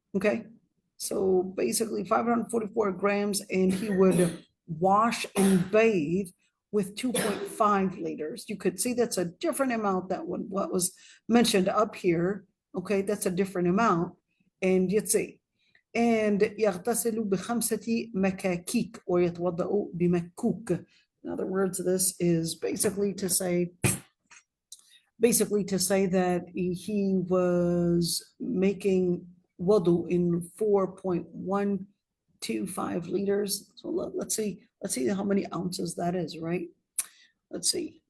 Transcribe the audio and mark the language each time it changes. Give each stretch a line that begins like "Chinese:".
English: Okay, so basically 544 grams, and he would wash and bathe with 2.5 liters. You could see that's a different amount than what was mentioned up here. Okay, that's a different amount, and you'd see. And
Arabic: يغتسل بخمسة مكاكيك ويتوضأ بمكوك.
English: In other words, this is basically to say that he was making wudu in 4.125 liters. So let's see how many ounces that is, right? Let's see.